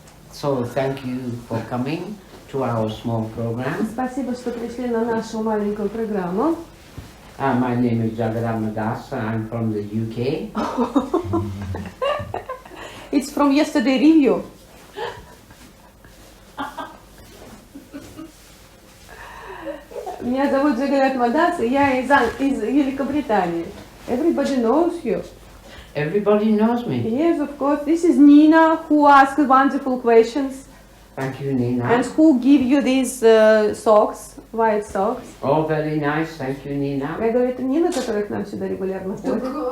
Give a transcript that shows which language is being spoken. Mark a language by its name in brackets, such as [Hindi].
[English] So thank you for coming to our small program. [Russian] Спасибо, что пришли на нашу маленькую программу. [English] My name is Jagadatma Das and I'm from the UK. It's from yesterday review. [Russian] Меня зовут Джагадатма Das, и я из Великобритании. [English] Everybody knows you. Everybody knows me. Yes, of course. This is Nina, who asks wonderful questions. Thank you, Nina. And who give you these socks, white socks. Oh, very nice. Thank you, Nina. [Russian] Я говорю, это Нина, которая к нам сюда регулярно ходит.